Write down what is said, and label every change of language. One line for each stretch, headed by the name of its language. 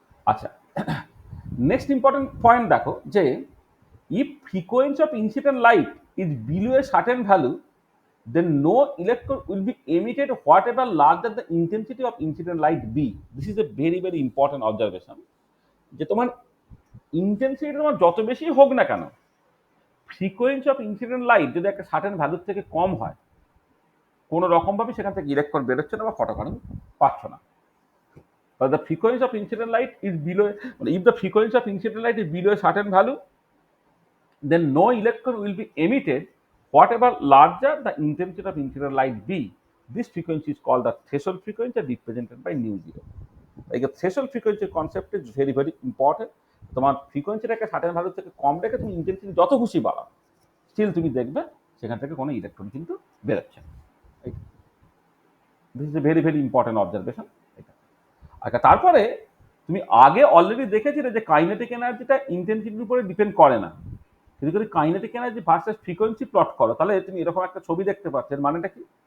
English: আচ্ছা, next important point দেখো, যে if frequency of incident light is below a certain value, then no electron will be emitted whatever larger the intensity of incident light be. This is a very very important observation,
Bangla: যে তোমার intensity তোমার যত বেশি হোক না কেন, frequency of incident light যদি একটা সার্টেন ভ্যালুর থেকে কম হয়, কোনো রকমভাবে সেখান থেকে ইলেকট্রন বেরোচ্ছে না বা ফটোকারেন্ট পাচ্ছ না।
English: But the frequency of incident light is below, if the frequency of incident light is below a certain value, then no electron will be emitted whatever larger the intensity of incident light be. This frequency is called the threshold frequency, represented by nu zero. Like a threshold frequency concept is very very important.
Bangla: তোমার ফ্রিকোয়েন্সিটাকে certain value থেকে কম রেখে তুমি intensity যত খুশি বাড়াও, still তুমি দেখবে সেখান থেকে কোনো ইলেকট্রন কিন্তু বেরোচ্ছে না।
English: This is a very very important observation.
Bangla: আচ্ছা, তারপরে তুমি আগে অলরেডি দেখেছিলে যে কাইনেটিক এনার্জিটা ইন্টেন্সিটির উপরে ডিপেন্ড করে না, কিন্তু যদি kinetic energy versus frequency plot করো, তাহলে তুমি এরকম একটা ছবি দেখতে পাচ্ছ। এর মানেটা কি?